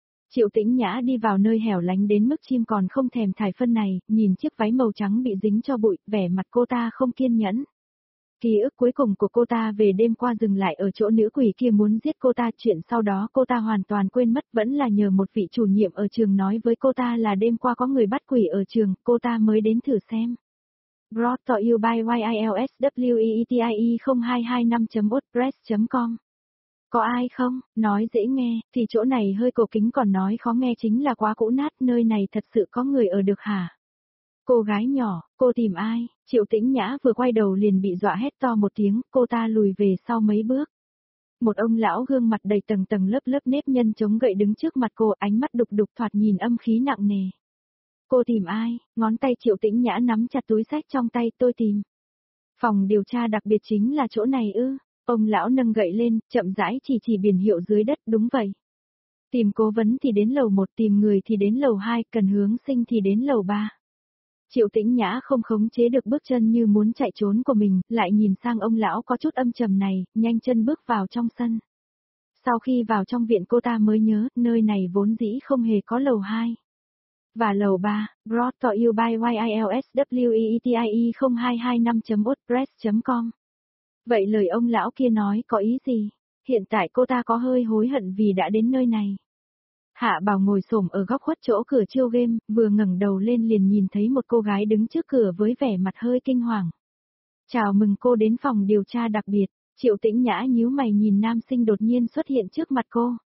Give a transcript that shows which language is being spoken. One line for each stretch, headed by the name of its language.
Vietnamese: Triệu Tĩnh Nhã đi vào nơi hẻo lánh đến mức chim còn không thèm thải phân này, nhìn chiếc váy màu trắng bị dính cho bụi, vẻ mặt cô ta không kiên nhẫn. Ký ức cuối cùng của cô ta về đêm qua dừng lại ở chỗ nữ quỷ kia muốn giết cô ta, chuyện sau đó cô ta hoàn toàn quên mất, vẫn là nhờ một vị chủ nhiệm ở trường nói với cô ta là đêm qua có người bắt quỷ ở trường, cô ta mới đến thử xem.
English: Brought to you by YILSWEETIE0225.wordpress.com.
Vietnamese: Có ai không? Nói dễ nghe, thì chỗ này hơi cổ kính, còn nói khó nghe chính là quá cũ nát, nơi này thật sự có người ở được hả? Cô gái nhỏ, cô tìm ai? Triệu Tĩnh Nhã vừa quay đầu liền bị dọa hét to một tiếng, cô ta lùi về sau mấy bước. Một ông lão gương mặt đầy tầng tầng lớp lớp nếp nhân chống gậy đứng trước mặt cô, ánh mắt đục đục thoạt nhìn âm khí nặng nề. Cô tìm ai? Ngón tay Triệu Tĩnh Nhã nắm chặt túi sách trong tay, tôi tìm. Phòng điều tra đặc biệt chính là chỗ này ư? Ông lão nâng gậy lên, chậm rãi chỉ biển hiệu dưới đất, đúng vậy. Tìm cố vấn thì đến lầu 1, tìm người thì đến lầu 2, cần hướng sinh thì đến lầu 3. Triệu Tĩnh Nhã không khống chế được bước chân như muốn chạy trốn của mình, lại nhìn sang ông lão có chút âm trầm này, nhanh chân bước vào trong sân. Sau khi vào trong viện cô ta mới nhớ, nơi này vốn dĩ không hề có lầu 2. Và lầu 3,
English: brought to you by YILSWEETIE0225.wordpress.com.
Vietnamese: Vậy lời ông lão kia nói có ý gì? Hiện tại cô ta có hơi hối hận vì đã đến nơi này. Hạ Bảo ngồi xổm ở góc khuất chỗ cửa chiêu game, vừa ngẩng đầu lên liền nhìn thấy một cô gái đứng trước cửa với vẻ mặt hơi kinh hoàng. Chào mừng cô đến phòng điều tra đặc biệt, Triệu Tĩnh Nhã nhíu mày nhìn nam sinh đột nhiên xuất hiện trước mặt cô.